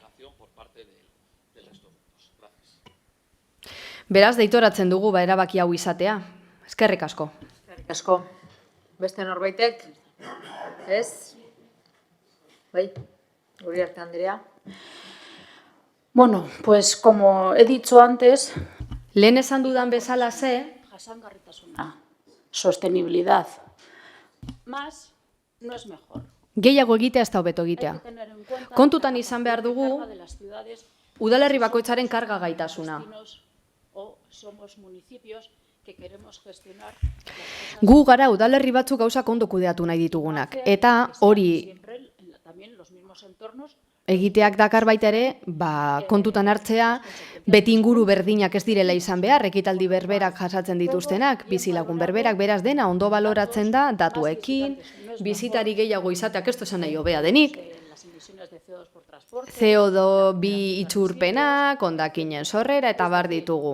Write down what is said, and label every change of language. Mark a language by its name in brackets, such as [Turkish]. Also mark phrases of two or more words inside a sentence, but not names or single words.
[Basque] Beraz, deitoratzen dugu erabaki hau izatea. Eskerrik asko. Eskerrik asko. Beste norbaitek? Ez? Bai, Uriarte Andrea. [Spanish] Bueno, pues como he dicho antes, [Basque] lehen esan dudan bezala jasangarritasuna, [Spanish] sostenibilidad. Más no es mejor. [Basque] Gehiago egitea ez da hobeto egitea. Kontutan izan behar dugu udalerri bakoitzaren karga gaitasuna. Gu gara udalerri batzuk gauzak ondo kudeatu nahi ditugunak. Eta hori egiteak dakar baita ere, kontutan hartzea, beti inguru berdinak ez direla izan behar, ekitaldi berberak jasatzen dituztenak, bizilagun berberak, beraz dena ondo baloratzen da, datuekin, bizitari gehiago izateak ez esan nahi hobea denik, CO2 itzurpenak, hondakinen sorrera eta bar ditugu.